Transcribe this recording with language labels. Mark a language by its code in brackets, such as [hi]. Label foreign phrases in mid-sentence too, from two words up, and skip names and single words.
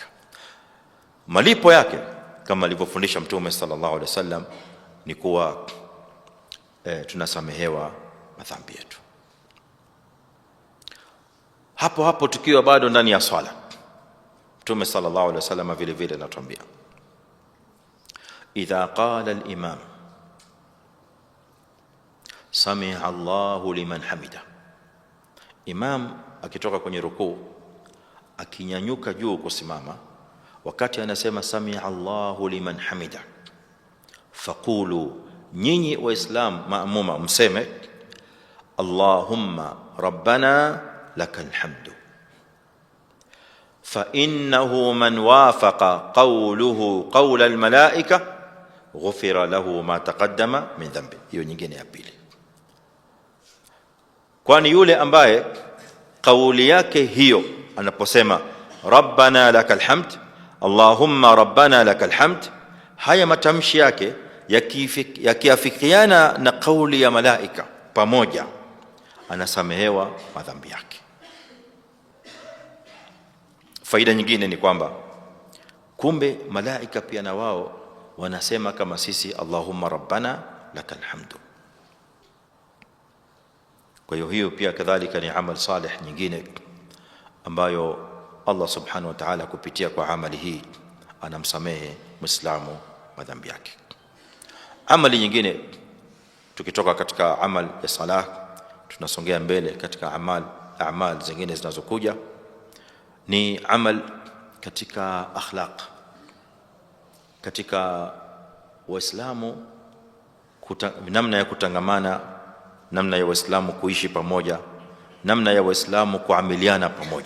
[sw] Malipo yake kama alivyofundisha Mtume [ar] صلى الله عليه وسلم [sw] ni kuwa tunasamehewa madhambi yetu. Hapo hapo tukiwa bado ndani ya swala, Mtume [ar] صلى الله عليه وسلم [sw] vile vile anatuambia, [ar] إذا قال الإمام سمع الله لمن حمده, [sw] imam akitoka kwenye rukuu akinyanyuka juu kusimama, wakati anasema [ar] سمع الله لمن حمده فقولوا, [sw] nyinyi Waislam maamuma mseme [ar] اللهم ربنا لك الحمد, فإنه من وافق قوله قول الملائكة غفر له ما تقدم من ذنبه. [sw] Hiyo nyingine ya pili, kwani yule ambaye kauli yake hiyo anaposema [ar] ربنا لك الحمد اللهم ربنا لك الحمد, [sw] haya matamshi yake yakiafikiana na kauli ya malaika pamoja, anasamehewa madhambi yake. Faida nyingine ni kwamba kumbe malaika pia na wao wanasema kama sisi [ar] اللهم ربنا لك الحمد. [sw] Kwa hiyo pia kadhalika ni [ar] عمل صالح [sw] nyingine ambayo [ar] الله سبحانه وتعالى [sw] kupitia kwa amali hii anamsamehe Muislamu madhambi yake. Amali nyingine, tukitoka katika amal ya salah tunasongea mbele katika amal zingine zinazokuja, ni amal katika akhlaq, katika Waislamu, namna ya kutangamana, namna ya Waislamu kuishi pamoja, namna ya Waislamu kuamiliana pamoja.